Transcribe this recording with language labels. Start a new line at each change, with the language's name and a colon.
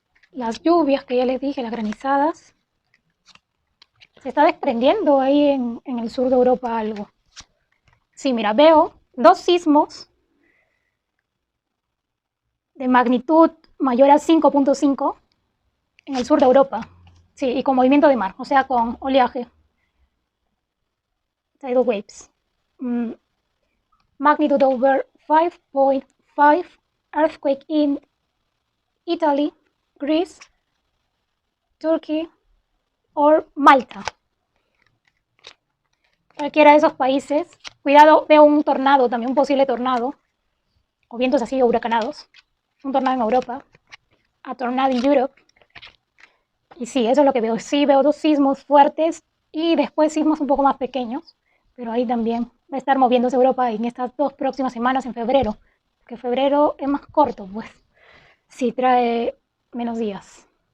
Spanish: Las lluvias que ya les dije, las granizadas. Se está desprendiendo ahí en el sur de Europa algo. Sí, mira, veo 2 sismos de magnitud mayor a 5.5 en el sur de Europa. Sí, y con movimiento de mar, o sea, con oleaje. Tidal waves.
English: Magnitude over 5.5 earthquake in Italy, Greece, Turkey or Malta.
Spanish: Cualquiera de esos países. Cuidado, veo un tornado, también un posible tornado, o vientos así huracanados. Un tornado en Europa.
English: A tornado in Europe.
Spanish: Y sí, eso es lo que veo. Sí, veo 2 sismos fuertes y después sismos un poco más pequeños, pero ahí también va a estar moviéndose Europa en estas 2 próximas semanas en febrero, que febrero es más corto, pues sí trae menos días.